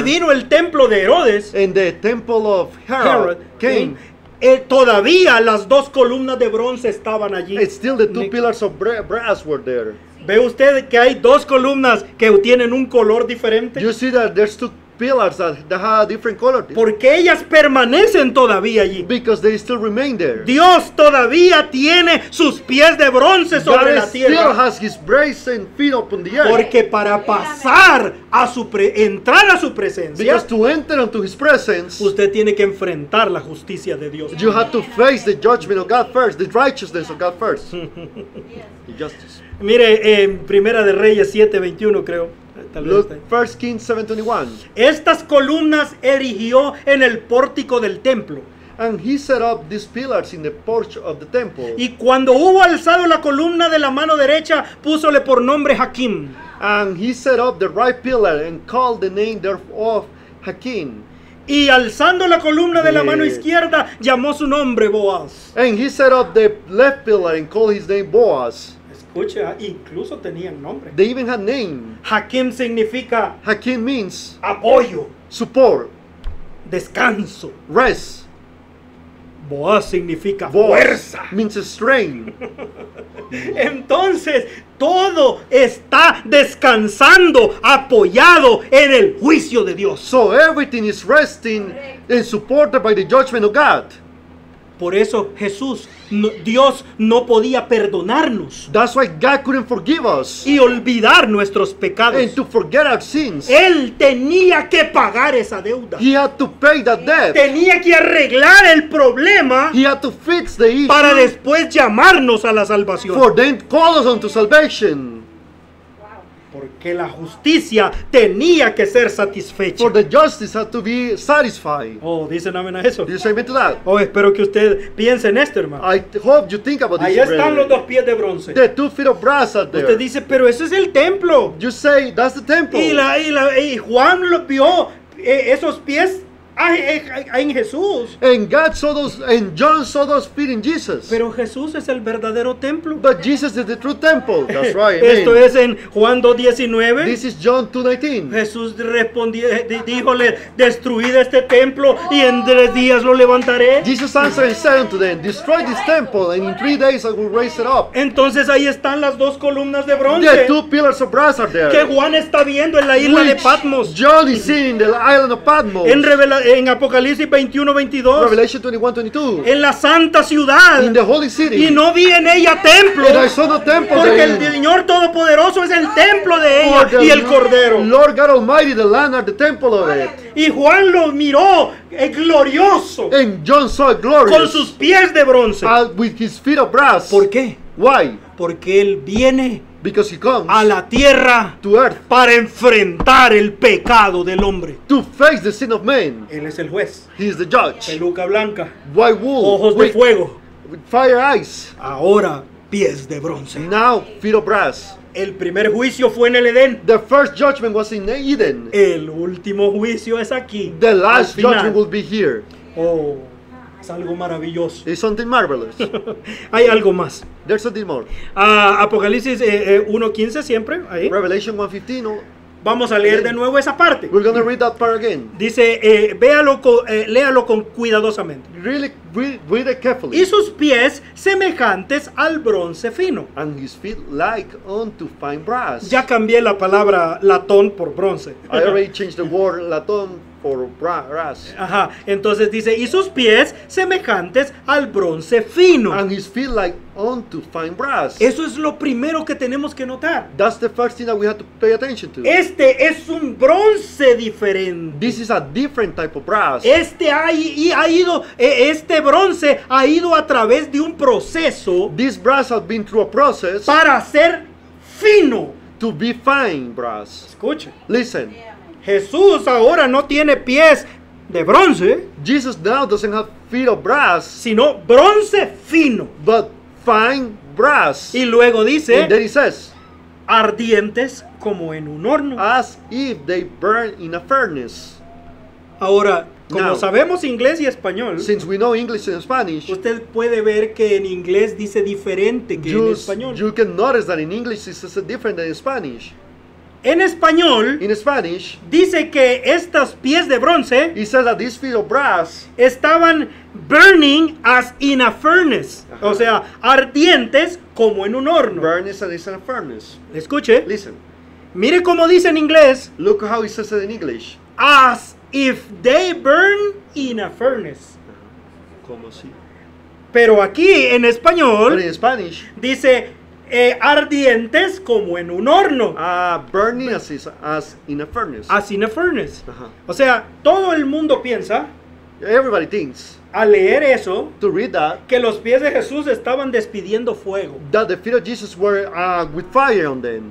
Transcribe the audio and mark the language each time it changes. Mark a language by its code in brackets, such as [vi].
[es] y vino el templo de Herodes, [en] and the temple of Herod, Herod came, [es] todavía las dos columnas de bronce estaban allí. [en] and still the two pillars of brass were there. [es] ¿Ve usted que hay dos columnas que tienen un color diferente? [en] You see that there's two pillars that have a different color [es] Porque ellas permanecen todavía allí. [en] because they still remain there. [es] Dios todavía tiene sus pies de bronce sobre la [en] God still [es] tierra. [en] has his brazen feet upon the earth. [es] Porque para pasar entrar a su presencia, [en] Because to enter into his presence, [es] usted tiene que enfrentar la justicia de Dios. [en] you have to face the judgment of God first, the righteousness of God first. The justice. [es] Mire, en Primera de Reyes 7:21 creo. Tal vez [en] Look, [es] está ahí. [en] 1 Kings 7:21. [es] Estas columnas erigió en el pórtico del templo. [en] And he set up these pillars in the porch of the temple. [es] Y cuando hubo alzado la columna de la mano derecha, púsole por nombre Hakim. [en] And he set up the right pillar and called the name thereof Hakim. [es] Y alzando la columna de la mano [en] Yeah. [es] izquierda, llamó su nombre Boaz. [en] And he set up the left pillar and called his name Boaz. [es] Escucha, incluso tenían nombre. [en] They even had name. [es] Hakim significa [en] Hakim means [es] apoyo, [en] support, [es] descanso. [en] rest. [es] Boaz significa [en] Boaz [es] fuerza. [en] means strength. [es] Entonces, todo está descansando, apoyado en el juicio de Dios. [en] So everything is resting and supported by the judgment of God. [es] Por eso Dios no podía perdonarnos [en] That's why God couldn't forgive us [es] y olvidar nuestros pecados. [en] and to forget our sins. [es] Él tenía que pagar esa deuda. [en] He had to pay that debt. [es] Tenía que arreglar el problema [en] He had to fix the issue [es] para después llamarnos a la salvación. [en] for then call us unto salvation. [es] Porque la justicia tenía que ser satisfecha. [en] For the justice had to be satisfied. [es] Oh, dicen amén a eso. [en] Do you say amen to that? [es] Oh, espero que usted piense en esto, hermano. [en] I hope you think about this. [es] Ahí están los dos pies de bronce. [en] The 2 feet of brass are [es] Usted [en] there. [es] dice, pero ese es el templo. [en] You say that's the temple. [es] Y Juan lo vio, esos pies en Jesús. [en] And God saw those, and John saw those feet in Jesus. [es] Pero Jesús es el verdadero templo. [en] But Jesus is the true temple. That's right. [es] Esto [en] Amen. [es] es en Juan 2:19. [en] This is John 2:19. [es] Jesús respondió, díjole, destruid este templo y en 3 días lo levantaré. [en] Jesus answered and said unto them, destroy this temple, and in 3 days I will raise it up. [es] Entonces ahí están las 2 columnas de [en] The [es] bronce [en] 2 pillars of brass are [es] que [en] there. [es] Juan está viendo en la isla de [en] Which [es] Patmos. [en] John is seeing the island of Patmos. [es] En Apocalipsis 21:22. [en] Revelation 21:22. [es] En la santa ciudad. [en] In the holy city. [es] Y no vi en ella templo. [en] And I saw no temple [es] Porque el [en] therein. [es] Señor Todopoderoso es el templo de [en] For [es] ella [en] the [es] y el Cordero. [en] Lord God Almighty, the land are the temple of it. [es] Y Juan lo miró glorioso [en] And John saw it [es] con [en] glorious [es] sus pies de bronce. [en] with his feet of brass. [es] ¿Por qué? [en] Why? [es] Porque Él viene [en] Because he comes [es] a la tierra [en] to earth [es] para enfrentar el pecado del hombre. [en] to face the sin of man. [es] Él es el juez. [en] He is the judge. [es] Peluca blanca, [en] White wool, [es] ojos de [en] with [es] fuego. [en] fire eyes. [es] Ahora pies de bronce. [en] Now feet of brass. [es] El primer juicio fue en el Edén. [en] The first judgment was in Eden. [es] El último juicio es aquí. [en] The last [es] al final. [en] judgment will be here. [es] Oh, es algo maravilloso. [en] It's something marvelous. [es] Hay algo más. [en] There's something more. [es] Apocalipsis 1:15 siempre. Ahí. [en] Revelation 1:15. [es] Vamos a leer de nuevo esa parte. [en] We're going to read that part again. [es] Dice, léalo con cuidadosamente. [en] Really read it carefully. [es] Y sus pies semejantes al bronce fino. [en] And his feet like unto fine brass. [es] Ya cambié la palabra latón por bronce. [en] I already changed the word latón for brass. [es] Ajá, entonces dice, y sus pies semejantes al bronce fino. [en] And his feet like unto fine brass. [es] Eso es lo primero que tenemos que notar. [en] That's the first thing that we have to pay attention to. [es] Este es un bronce diferente. [en] This is a different type of brass. [es] Este bronce ha ido a través de un proceso [en] This brass has been through a process [es] para ser fino. [en] to be fine brass. [es] Escuche, [en] Listen, [es] Jesús ahora no tiene pies de bronce, [en] Jesus now doesn't have feet of brass, [es] sino bronce fino. [en] but fine brass. [es] Y luego dice, [en] And then he says, [es] ardientes como en un horno. [en] as if they burn in a furnace. [es] Ahora, como [en] Now, [es] sabemos inglés y español, [en] Since we know English and Spanish, [es] usted puede ver que en inglés dice diferente que en español. [en] you can notice that in English it's different than in Spanish. [es] En español [en] In Spanish, [es] dice que estos pies de bronce [en] it says that these feet of brass [es] estaban [en] burning as in a furnace, Ajá. [es] o sea, ardientes como en un horno. [en] burn is in a furnace. [es] Escuche, [en] Listen, [es] mire cómo dice en inglés, [en] look how it says it in English. as if they burn in a furnace. [es] Como si. Pero aquí en [en] But [es] español [en] in Spanish, [es] dice ardientes como en un horno, [en] burning as in a furnace. as in a furnace. Ajá. [es] O sea, todo el mundo piensa [en] Everybody thinks [es] al leer eso [en] to read that [es] que los pies de Jesús estaban despidiendo fuego, [en] the feet of Jesus were with fire on them,